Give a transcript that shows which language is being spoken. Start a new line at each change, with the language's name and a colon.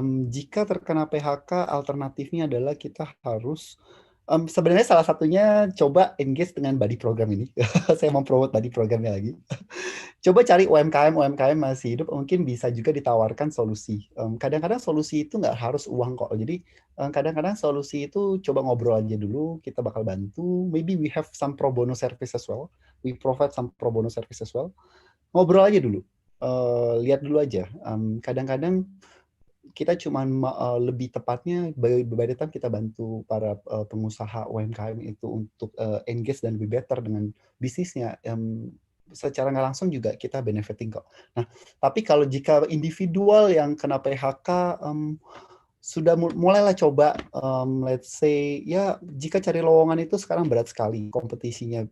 Indonesian: Jika terkena PHK, alternatifnya adalah kita harus, sebenarnya salah satunya coba engage dengan buddy program ini. Saya mau promote buddy programnya lagi. Coba cari UMKM masih hidup, mungkin bisa juga ditawarkan solusi. Kadang-kadang solusi itu nggak harus uang kok. Jadi kadang-kadang solusi itu coba ngobrol aja dulu, kita bakal bantu.
English: Maybe we have some pro bono service as well. We provide some pro bono service as well.
Indonesian: Ngobrol aja dulu. Lihat dulu aja. Kadang-kadang kita cuma lebih tepatnya
English: by the time
Indonesian: kita bantu para pengusaha UMKM itu untuk engage dan be better dengan bisnisnya, secara nggak langsung juga kita benefiting kok. Nah, tapi kalau jika individual yang kena PHK, sudah mulailah coba,
English: let's say,
Indonesian: ya jika cari lowongan itu sekarang berat sekali kompetisinya.